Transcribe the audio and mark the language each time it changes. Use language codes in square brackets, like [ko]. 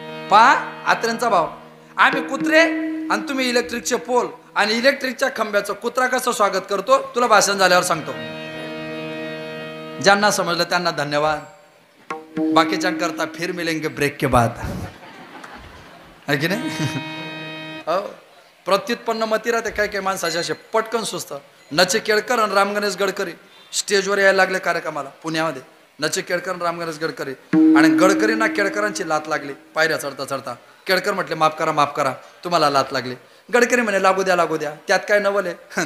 [mr] पहा आत्र्यांचा भाव. आम्ही कुत्रे आणि तुम्ही इलेक्ट्रिकचे पोल, आणि इलेक्ट्रिकच्या खांब्याचं कुत्रा कसं स्वागत करतो तुला भाषण झाल्यावर सांगतो. ज्यांना समजलं त्यांना धन्यवाद. बाकीच्यांकरता [hi] फिर मिलेंगे ब्रेक के बाद, [mr] है की नाही. हो, प्रत्युत्पन्न मती राहते. काय काय माणसाचे असे पटकन सुचतं. नचे केळकर आणि राम गणेश गडकरी स्टेजवर यायला लागले कार्यक्रमाला पुण्यामध्ये. नचे केळकर आणि राम गणेश गडकरी, आणि गडकरींना केळकरांची लात लागली पायऱ्या चढता चढता. केळकर म्हटले माफ करा, तुम्हाला लात लागली. गडकरी म्हणे लागू द्या. त्यात काय नवल आहे.